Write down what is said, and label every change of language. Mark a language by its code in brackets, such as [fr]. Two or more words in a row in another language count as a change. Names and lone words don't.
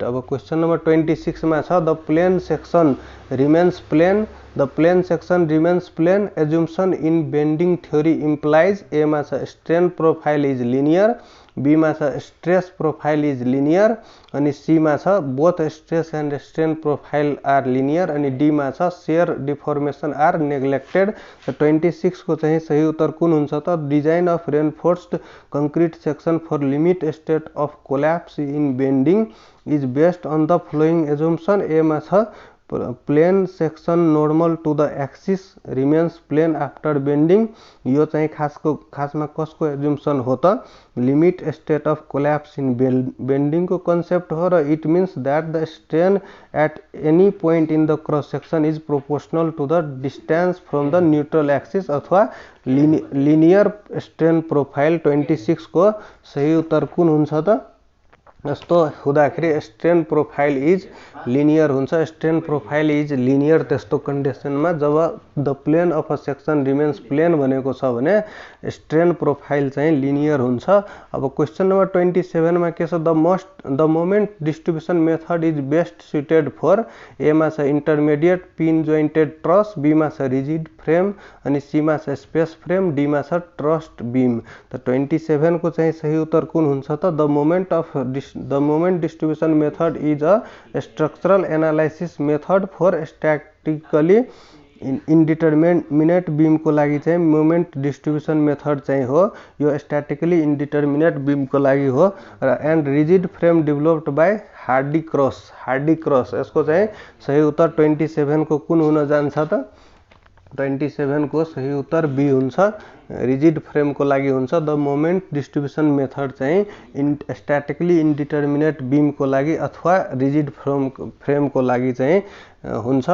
[en] अब question number 26 [ne] मा छ [en] the plane section remains plane, the plane section remains plane assumption in bending theory implies, [ne] ए मा छ [en] strain profile is linear, [ne] बी मा छ [en] stress profile is linear [ne] अनि सी मा छ [en] both stress and strain profile are linear [ne] अनि डी मा छ [en] shear deformation are neglected. [ne] 26 को चाहिँ सही उत्तर कुन हुन्छ त? [en] design of reinforced concrete section for limit state of collapse in bending is based on the following assumption, [ne] ए मा छ [en] plane section normal to the axis remains plane after bending. [ne] यो चाहिँ खासमा कसको एज्युम्सन हो त? [en] limit state of collapse in bending [ne] को कन्सेप्ट हो, र [en] it means that the strain at any point in the cross section is proportional to the distance from the neutral axis अथवा linear strain profile। [ne] 26 को सही उत्तर कुन हुन्छ त? यस्तो हुँदाखेरि [en] strain profile is linear [ne] हुन्छ। [en] strain profile is linear [ne] त्यस्तो कन्डिसनमा जब [en] the plane of a section remains plane [ne] भनेको छ भने [en] strain profile [ne] चाहिँ लिनियर हुन्छ। [en] अब question number 27 [ne] मा के छ? [en] the moment distribution method is best suited for, [ne] ए मा छ [en] intermediate pin jointed truss, [ne] बी मा छ [en] rigid frame [ne] अनि सी मा छ [en] space frame, [ne] डी मा छ [en] trust beam. [ne] त 27 को चाहिँ सही उत्तर कुन हुन्छ त? [en] The moment distribution method is a structural analysis method for statically indeterminate beam [ne] को लागि चाहिँ [en] moment distribution method [ne] चाहिँ हो, यो [en] statically indeterminate beam [ne] को लागि हो, र [en] and rigid frame developed by Hardy Cross. [ne] यसको चाहिँ सही उत्तर 27 को कुन हुन जान्छ त? 27 को सही उत्तर बी हुन्छ, [en] rigid frame [ne] को लागि हुन्छ। [en] the moment distribution method [ne] चाहिँ [en] statically indeterminate beam [ne] को लागि अथवा [en] rigid frame [ne] को लागि चाहिँ हुन्छ।